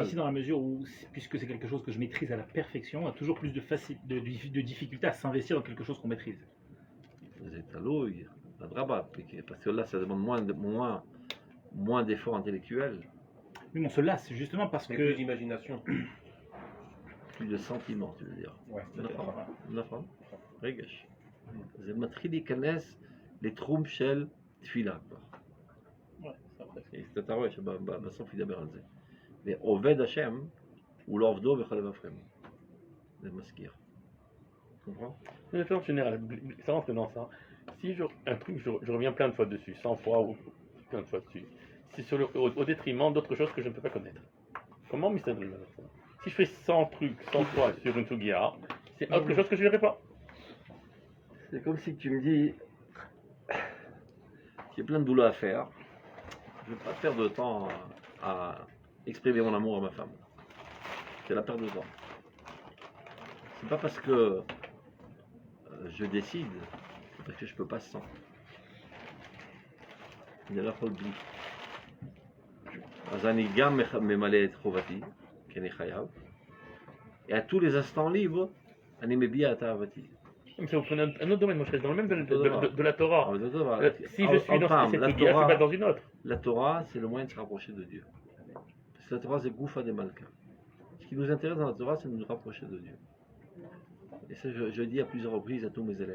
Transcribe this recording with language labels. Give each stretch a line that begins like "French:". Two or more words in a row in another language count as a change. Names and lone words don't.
French: difficile dans la mesure où, puisque c'est quelque chose que je maîtrise à la perfection, on a toujours plus de difficulté à s'investir dans quelque chose qu'on maîtrise. C'est à l'eau, la draba, parce que là, ça demande moins d'efforts intellectuels, Oui, mais on se lasse justement parce Mais que. plus d'imagination. plus de sentiments, tu veux dire. Ouais,
Hebrew: נכון, נכון, רגש. זה מתחיל להיכנס לתחום של תפילה כבר.
French: Ouais, ça, après,
Hebrew: אתה רואה שבסוף ידבר על זה. ועובד השם הוא לא עובדו בכל לבבכם. זה מזכיר.
French: Tu comprends? Mais en général, ça rentre dans ça. Si un truc, je reviens plein de fois dessus, 100 fois ou plein de fois dessus, c'est au détriment d'autres choses que je ne peux pas connaître. Comment ça? Si je fais 100 trucs, 100 fois sur une Sugia, c'est autre chose que je ne verrai pas. C'est comme si tu me dis, j'ai plein de boulot à faire, je ne vais pas perdre de temps à exprimer mon amour à ma femme. C'est la perte de temps. C'est pas parce que je décide, c'est parce que je peux pas sans.
Hebrew: אני לא יכול בלי. אז אני גם ממלא את חובתי, כי אני חייב,
French: et à tous les instants libres,
Hebrew: אני מביע את אהבתי.
French: Mais si vous prenez un autre domaine, moi je reste dans le même de la Torah. Alors, de Torah, Si je suis dans enfin, cette la Sugia, je ne Torah- suis pas dans une autre. La Torah, c'est le moyen de se rapprocher de Dieu. Parce que la Torah, c'est
Aramaic: גופא דמלכא.
French: Ce qui nous intéresse dans la Torah, c'est de nous rapprocher de Dieu. Et ça, je dis à plusieurs reprises à tous mes élèves.